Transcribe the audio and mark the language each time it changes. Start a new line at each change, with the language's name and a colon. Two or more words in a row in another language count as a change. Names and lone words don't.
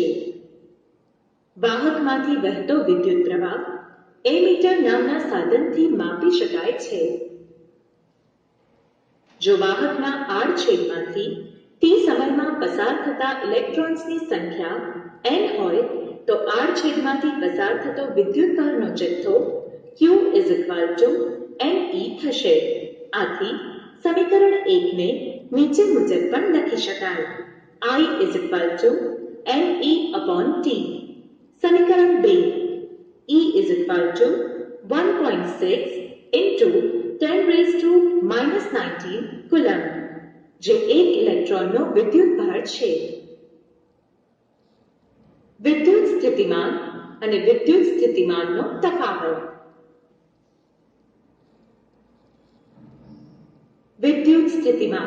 Gujarati: વાહકમાંથી વહેતો વિદ્યુત પ્રવાહ એમીટર નામના સાધનથી માપી શકાય છે. જો વાહકના આડછેદમાંથી T સમયમાં પસાર થતા ઇલેક્ટ્રોન્સની સંખ્યા n હોય તો આડછેદમાંથી પસાર થતો વિદ્યુતભારનો જથ્થો
English: Q is equal to Ne
Gujarati: થશે. આથી સમીકરણ 1 ને નીચે મુજબ પણ લખી શકાય.
English: I is equal to Ne/T.
Gujarati: સમીકરણ 2.
English: E is equal to 1.6 into 10⁻⁻19
Gujarati: કુલંબ, જે એક ઇલેક્ટ્રોનનો વિદ્યુતભાર છે. વિદ્યુત સ્થિતિમાન અને વિદ્યુત સ્થિતિમાનનો તફાવત. વિદ્યુત સ્થિતિમાન.